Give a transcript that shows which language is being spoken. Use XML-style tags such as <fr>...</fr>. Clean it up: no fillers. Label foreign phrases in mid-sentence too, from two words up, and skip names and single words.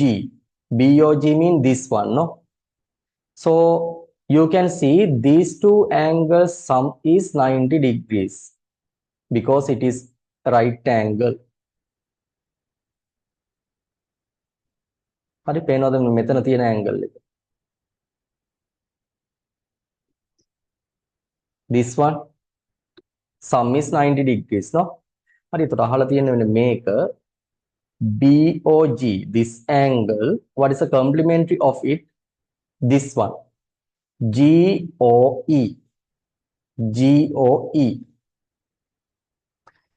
<en>BOG mean this one, no? So you can see these two angles sum is 90 degrees because it is right angle.</en> <si>හරි පේනවද මෙතන තියෙන angle එක?</si> <en>This one sum is 90 degrees, no?</en> <si>හරි එතකොට අහලා තියෙන්නේ මෙන්න මේක BOG,</si> <en>this angle, what is the complementary of it? This one, GOE. GOE.</en>